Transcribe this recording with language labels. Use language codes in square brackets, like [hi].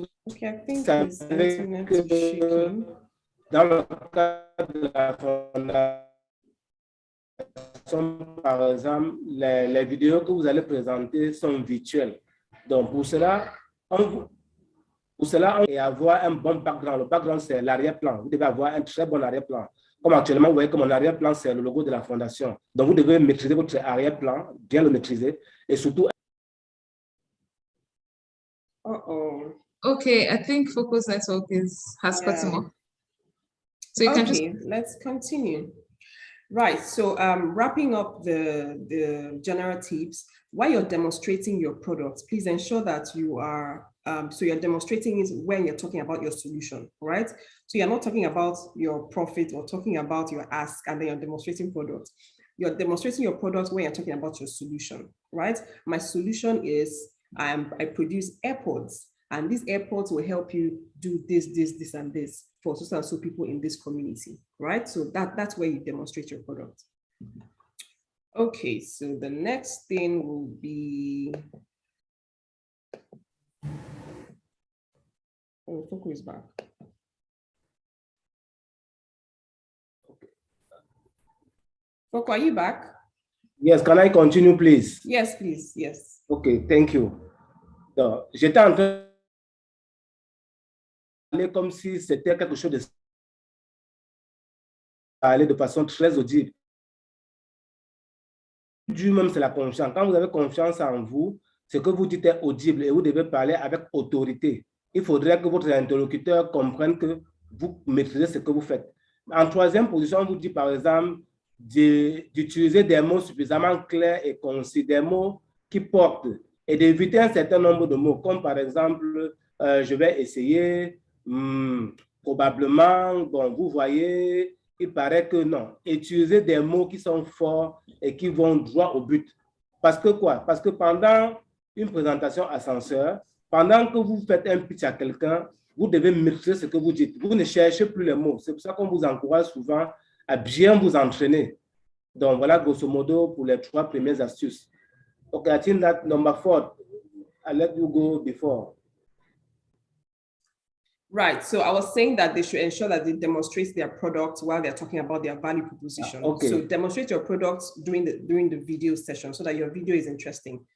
[en] Okay, I think his internet is shaking. [fr] Dans le cadre de la fondation, par exemple, les vidéos que vous allez présenter sont virtuelles. Donc, pour cela, et avoir un bon background. Le background, c'est l'arrière-plan. Vous devez avoir un très bon arrière-plan. Comme actuellement, vous voyez que mon arrière-plan, c'est le logo de la fondation. Donc, vous devez maîtriser votre arrière-plan, bien le maîtriser, et surtout. [en] Okay, I think Focus Network has cut him off. So you can just... let's continue. Right, so wrapping up the general tips, while you're demonstrating your products, please ensure that you are, so you're demonstrating is when you're talking about your solution, right? So you're not talking about your profit or talking about your ask and then you're demonstrating products. You're demonstrating your products when you're talking about your solution, right? My solution is I produce AirPods, and these AirPods will help you do this, this, this, and this for so and so people in this community. right? So that's where you demonstrate your product. Okay, so the next thing will be, oh, Foko is back. Foko, are you back? Yes, can I continue, please? Yes, please, yes. Okay, thank you. [fr] Donc, j'étais en train de parler comme si c'était quelque chose de parler de façon très audible. Du même, c'est la confiance. Quand vous avez confiance en vous, ce que vous dites est audible et vous devez parler avec autorité. Il faudrait que votre interlocuteur comprenne que vous maîtrisez ce que vous faites. En troisième position, on vous dit par exemple d'utiliser des mots suffisamment clairs et concis, des mots qui portent et d'éviter un certain nombre de mots, comme par exemple, je vais essayer, probablement, bon, vous voyez, il paraît que non. Utiliser des mots qui sont forts et qui vont droit au but. Parce que quoi? Parce que pendant une présentation ascenseur, pendant que vous faites un pitch à quelqu'un, vous devez maîtriser ce que vous dites. Vous ne cherchez plus les mots. C'est pour ça qu'on vous encourage souvent à bien vous entraîner. Donc, voilà, grosso modo, pour les 3 premières astuces. [en] Okay, I think that number 4, I'll let you go before. Right. So I was saying that they should ensure that they demonstrate their product while they're talking about their value proposition. Okay. So demonstrate your product during the video session so that your video is interesting.